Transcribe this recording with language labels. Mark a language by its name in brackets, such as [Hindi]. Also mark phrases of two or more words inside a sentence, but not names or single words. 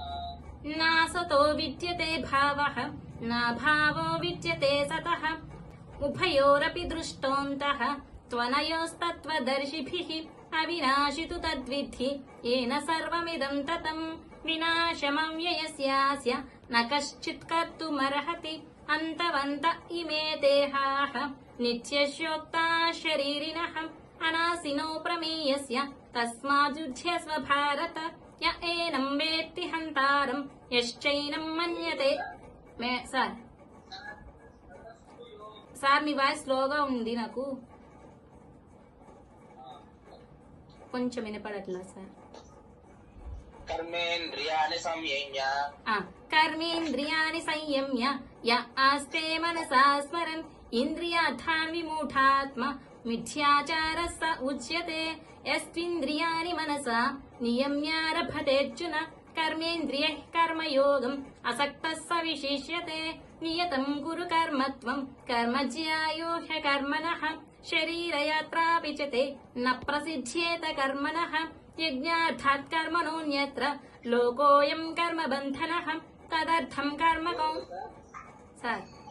[Sanskrit] నాసతో విద్యతే భావః, నా భావో విద్యతే సతః. उभयोरपि दृष्टोऽन्तः त्वनयोस्तत्त्वदर्शिभिः अविनाशि तु तद्विद्धि येन सर्वमिदं ततम् विनाशमव्ययस्यास्य न कश्चित् कर्तुमर्हति अन्तवन्त इमे देहाः नित्यस्योक्ता शरीरिणः अनासिनो प्रमेयस्य तस्माद्युध्यस्व भारत य एनं वेत्ति हन्तारं यश्चैनं मन्यते [Telugu] సార్ మీ వాయిస్ స్లోగా ఉంది నాకు కొంచెం వినపడట్లా సార్ [Sanskrit] कर्मेन्द्रियाणि संयम्य కర్మేంద్రియాణి సంయమ్య య ఆస్తే మనసా స్మరన్ ఇంద్రియార్థాన్ విమూఢాత్మ మిథ్యాచారः స ఉచ్యతే యస్త్వింద్రియాణి మనసా నియమ్యారభతేర్జున కర్మేంద్రియః కర్మయోగం అసక్తः స విశిష్యతే నియతం కురు కర్మత్వం కర్మజ్యాయో హ్యకర్మణః శరీరయాత్రాపి చ తే న ప్రసిద్ధ్యేత కర్మణః యజ్ఞార్థాత్ కర్మణోన్యత్ర లోకోయం కర్మబంధనః తదర్థం కర్మ సార్